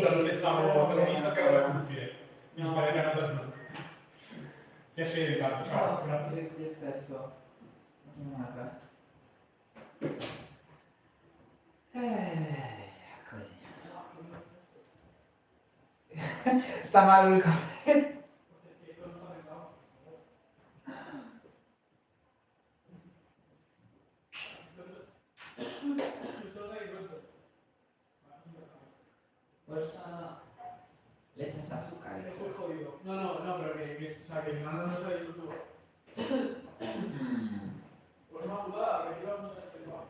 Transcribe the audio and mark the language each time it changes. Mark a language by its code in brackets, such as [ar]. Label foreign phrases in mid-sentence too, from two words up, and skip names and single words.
[it] Scusa, non pensavo, avevo visto che aveva le cuffie, mi pare che erano da giù. Piacere, Carlo, ciao, grazie. Io stesso. Così. Sta male il caffè. [es] Leche sin azúcar. Estoy jodido. No, pero que mi hermano no sabe YouTube. Pues una putada, que íbamos a este tema.